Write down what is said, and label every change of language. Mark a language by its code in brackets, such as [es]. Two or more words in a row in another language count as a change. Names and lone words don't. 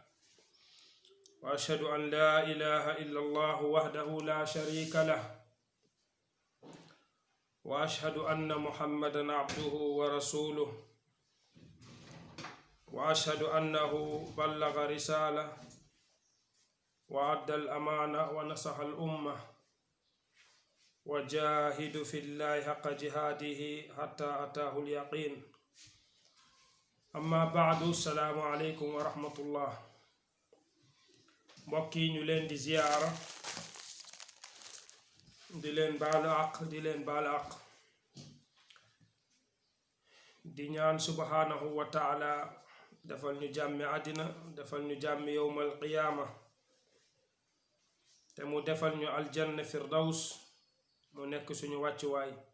[ar] وأشهد أن لا إله إلا الله وحده لا شريك له وأشهد أن محمدا عبده ورسوله وأشهد أنه بلغ رسالة وأدى الأمانة ونصح الأمة وجاهد في الله حق جهاده حتى أتاه اليقين. أما بعد، السلام عليكم ورحمة الله. [wo] mbokk yi ñu leen di ziyaara, di leen baalu àq di ñaan [ar] سبحانه وتعالى [wo] defal ñu jàmmi àddina, defal ñu jàmmi [ar] يوم القيامة, [wo] te mu defal ñu [ar] الجنة فردوس [wo] mu nekk suñu wàccuwaay.